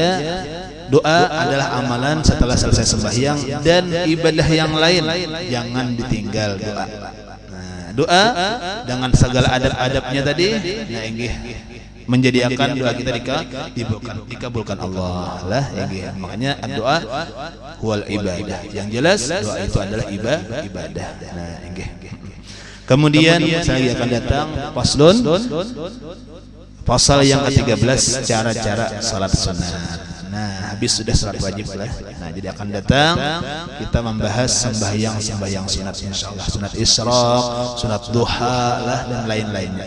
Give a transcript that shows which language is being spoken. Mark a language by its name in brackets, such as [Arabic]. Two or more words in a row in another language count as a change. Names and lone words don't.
[Indonesian] Doa adalah amalan setelah selesai sembahyang dan ibadah yang lain. Jangan ditinggal doa. [Banjar] Doa dengan segala adab-adabnya tadi, nah inggih menjadikan doa kita dikabulkan Allah lah inggih. [Indonesian] Makanya doa [Arabic] هو العبادة. [Indonesian] Yang jelas doa itu adalah ibadah. Nah inggih. Kemudian saya akan datang pasal yang ke-13 cara-cara salat sunat. [Banjar] Nah, habis sudah salat wajib lah. Nah, jadi akan datang kita membahas sembahyang sunat insyaallah, sunat Isra, sunat duha lah dan lain-lainnya.